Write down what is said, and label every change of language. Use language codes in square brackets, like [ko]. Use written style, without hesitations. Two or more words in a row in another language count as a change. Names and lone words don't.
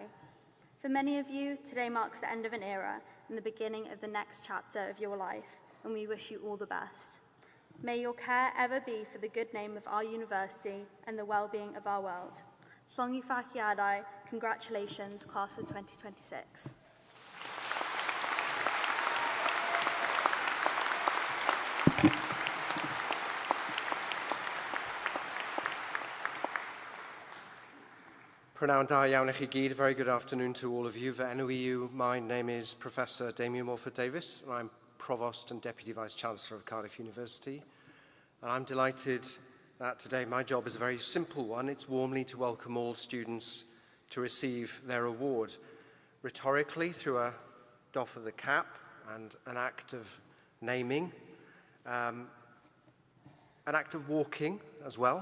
[en] For many of you, today marks the end of an era and the beginning of the next chapter of your life, and we wish you all the best. May your care ever be for the good name of our university and the well-being of our world. Llongyfarchiadau, congratulations, class of 2026. [cy] Prynawn da iawn I chi gyd. [en] Very good afternoon to all of you. [cy] Fy enw i, [en] my name is Professor Damien Morford-Davies, and I'm Provost and Deputy Vice-Chancellor of Cardiff University. And I'm delighted that today my job is a very simple one. It's warmly to welcome all students to receive their award. Rhetorically, through a doff of the cap and an act of naming, an act of walking as well.